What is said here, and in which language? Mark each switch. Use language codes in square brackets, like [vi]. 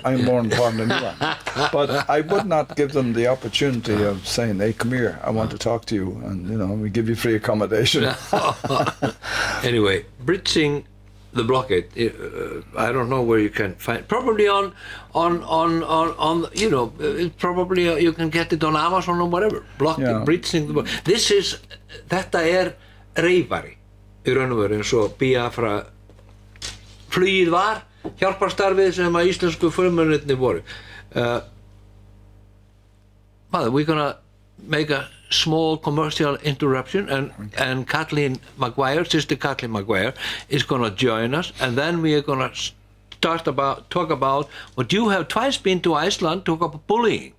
[en] I'm more important than you are. But I would not give them the opportunity of saying, hey, come here, I want to talk to you, and we give you free accommodation. Anyway, bridging the blockade, I don't know where you can find, probably on probably you can get it on Amazon or whatever. Blockade, bridging the blockade. [is] Þetta reyfari í raun og veru, eins og Biafra flugið var, hjálparstarfið sem að íslensku frumönnirnir voru. [en] We're gonna make a small commercial interruption, and Kathleen Maguire, Sister Kathleen Maguire, is gonna join us, and then we are gonna talk about what you have twice been to Iceland, talk about bullying.